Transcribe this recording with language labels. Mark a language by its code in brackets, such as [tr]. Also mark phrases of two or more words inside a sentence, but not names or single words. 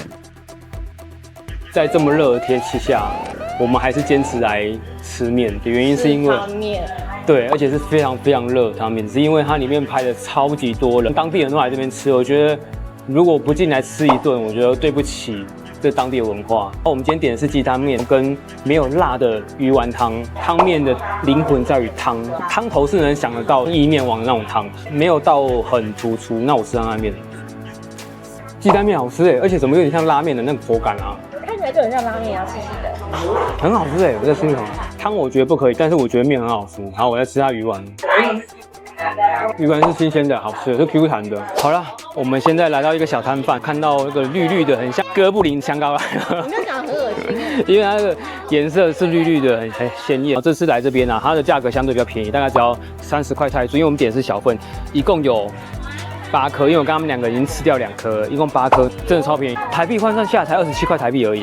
[zh] 在這麼熱的天氣下，我們還是堅持來吃麵的原因是因為對，而且是非常非常熱的湯麵，是因為它裡面拍的超級多人，當地人都來這邊吃，我覺得如果不進來吃一頓，我覺得對不起這當地的文化。我們今天點的是雞湯麵跟沒有辣的魚丸湯，湯麵的靈魂在於湯，湯頭是能想得到意麵王的那種湯，沒有到很突出。那我吃拉麵，雞蛋麵好吃哎，而且怎麼有點像拉麵的那個口感啊？看起來就很像拉麵啊，細細的，很好吃哎！我在吃什麼？湯我覺得不可以，但是我覺得麵很好吃。好，我在吃它魚丸，魚丸是新鮮的，好吃的，是 Q 彈的。好了，我們現在來到一個小攤販，看到那個綠綠的，很像哥布林香膏來了。你这樣講很惡心哎，因為它那個顏色是綠綠的，很鮮豔。這次來這邊啊，它的價格相對比較便宜，大概只要30塊泰銖，因為我們點的是小份，一共有8顆，因為我跟他們2個已經吃掉2顆，一共8顆，真的超便宜，台幣換算下來才27塊台幣而已。